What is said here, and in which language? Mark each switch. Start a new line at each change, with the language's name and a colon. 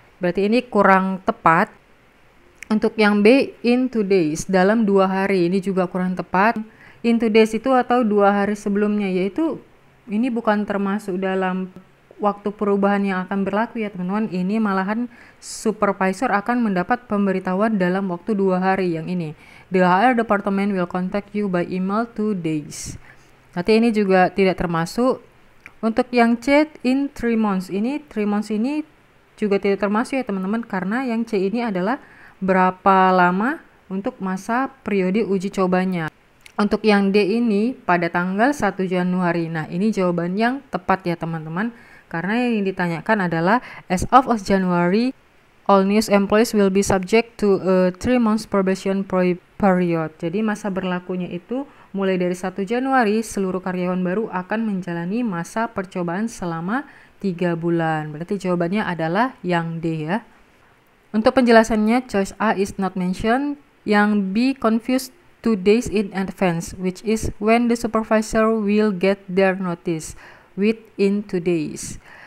Indonesian: Berarti ini kurang tepat. Untuk yang B,
English: in 2 days,
Indonesian: dalam 2 hari, ini juga kurang tepat.
English: In 2 days
Indonesian: itu atau 2 hari sebelumnya, yaitu ini bukan termasuk dalam waktu perubahan yang akan berlaku ya teman-teman. Ini malahan supervisor akan mendapat pemberitahuan dalam waktu 2 hari yang ini.
English: The HR department will contact you by email 2 days.
Indonesian: Nanti ini juga tidak termasuk. Untuk yang C,
English: in 3 months.
Indonesian: Ini 3 months ini juga tidak termasuk ya teman-teman, karena yang C ini adalah berapa lama untuk masa periode uji cobanya. Untuk yang D ini pada tanggal 1 Januari. Nah, ini jawaban yang tepat ya teman-teman, karena yang ditanyakan adalah
English: as of January, all new employees will be subject to a 3 months probation period.
Indonesian: Jadi masa berlakunya itu mulai dari 1 Januari, seluruh karyawan baru akan menjalani masa percobaan selama 3 bulan. Berarti jawabannya adalah yang D ya. Untuk penjelasannya,
English: choice A is not mentioned. Yang B confused 2 days in advance, which is when the supervisor will get their notice, within 2 days.